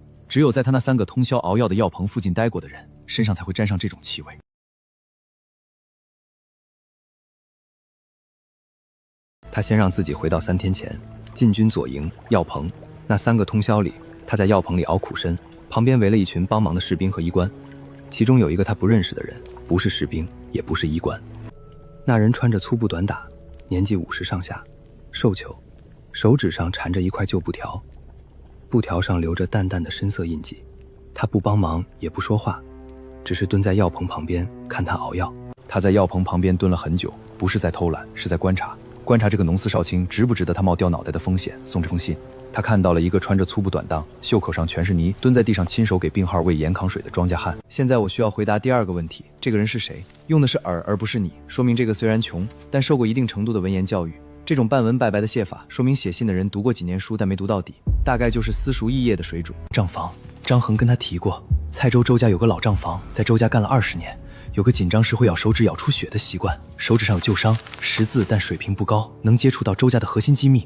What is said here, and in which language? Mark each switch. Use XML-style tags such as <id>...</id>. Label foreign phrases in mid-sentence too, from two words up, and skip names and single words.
<zh>只有在他那3個通宵熬藥的藥棚附近待過的人，身上才會沾上這種氣味。他先讓自己回到3天前，禁軍左營藥棚那3個通宵裡，他在藥棚裡熬苦參，旁邊圍了一群幫忙的士兵和醫官，其中有一個他不認識的人，不是士兵，也不是醫官。那人穿着粗布短打，年紀50上下，瘦虬，手指上纏着一塊舊布條，布條上留着淡淡的深色印記。他不幫忙，也不說話，只是蹲在藥棚旁邊看他熬藥。他在藥棚旁邊蹲了很久，不是在偷懶，是在觀察這個農司少卿值不值得他冒掉腦袋的風險送這封信。他看到了一個穿着粗布短襠，袖口上全是泥，蹲在地上親手給病號餵鹽扛水的莊稼漢。現在我需要回答第2個問題，這個人是誰？用的是爾而不是你，說明這個雖然窮，但受過一定程度的文言教育。這種半文半白的寫法，說明寫信的人讀過幾年書，但沒讀到底，大概就是私塾肄業的水準。帳房，張衡跟他提過，蔡州周家有個老帳房，在周家幹了20年， 有個緊張時會咬手指咬出血的習慣，手指上有舊傷，識字但水平不高，能接觸到周家的核心機密。</zh>